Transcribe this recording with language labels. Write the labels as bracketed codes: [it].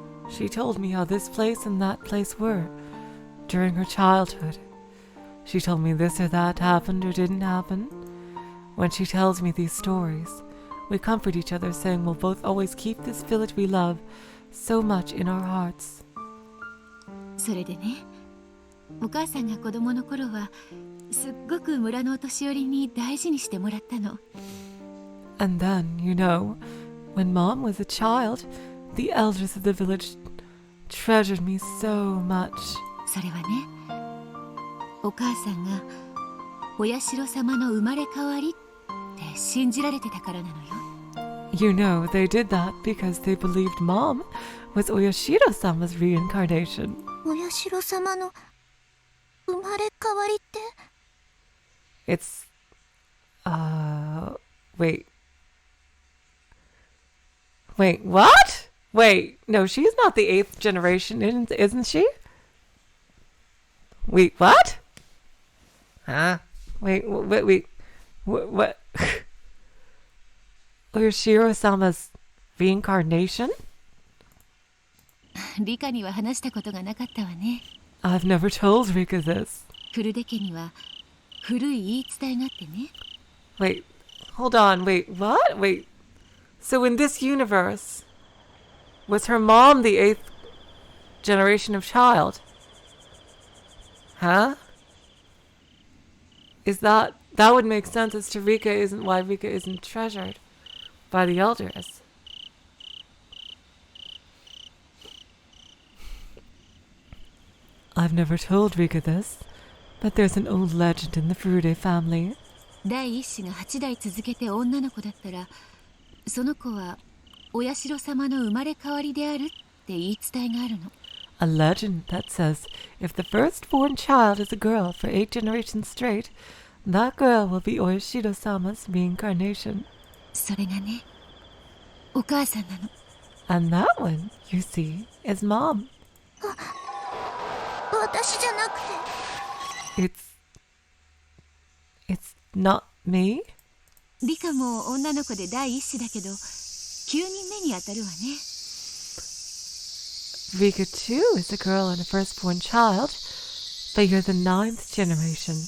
[en] She told me how this place and that place were during her childhood. She told me this or that happened or didn't happen. When she tells me these stories, we comfort each other, saying we'll both always keep this village we love so much in our hearts. [ja] それでね、お母さんが子供の頃はすっごく村のお年寄りに大事にしてもらったの。 [en] And then, you know, when Mom was a child, the elders of the village treasured me so much. [ja] それはね、お母さんがお社様の生まれ変わりって信じられてたからなのよ。 [en] You know, they did that because they believed Mom was Oyashiro-sama's reincarnation. [ja] お社様の生まれ変わりって [en] It's, wait. Wait, what? Wait, no, she's not the 8th generation, isn't she? Wait, what? Huh? Wait, what? Oyashiro-sama's reincarnation? [ja] リカには話したことがなかったわね。 [en] I've never told Rika this. [ja] フルデ家には古い言い伝えがあってね。 [en] Wait, hold on, wait, what? Wait. So in this universe, was her mom the 8th generation of child? Huh? Is that would make sense as to why Rika isn't treasured by the elders. I've never told Rika this, but there's an old legend in the Furude family. [ja] 第一子が8代続けて女の子だったら、その子はお社様の生まれ変わりであるって言い伝えがあるの。 [en] A legend that says if the firstborn child is a girl for 8 generations straight, that girl will be Oyashiro-sama's reincarnation. [ja] それがね、お母さんなの。 [en] And that one, you see, is Mom. [ja] 私じゃなくて。 [en] It's not me? [ja] リカも女の子で第一子だけど、9人目に当たるわね。 [en] Rika too is a girl and a firstborn child, but you're the 9th generation.